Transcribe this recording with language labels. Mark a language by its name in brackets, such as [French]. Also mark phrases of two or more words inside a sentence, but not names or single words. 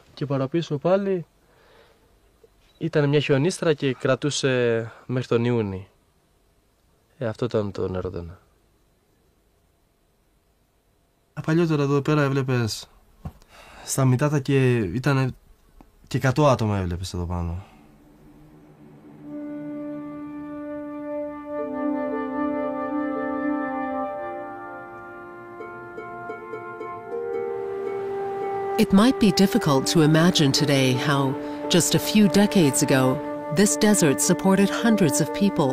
[Greek] Και παραπίσω πάλι ήταν μια χιονίστρα και κρατούσε μέχρι τον Ιούνι. Αυτό ήταν το νερό τότε. Παλιότερα εδώ πέρα έβλεπες στα μητάτα και ήταν και 100 άτομα έβλεπες εδώ πάνω. [English] It might be difficult to imagine today how, just a few decades ago, this desert supported hundreds of people.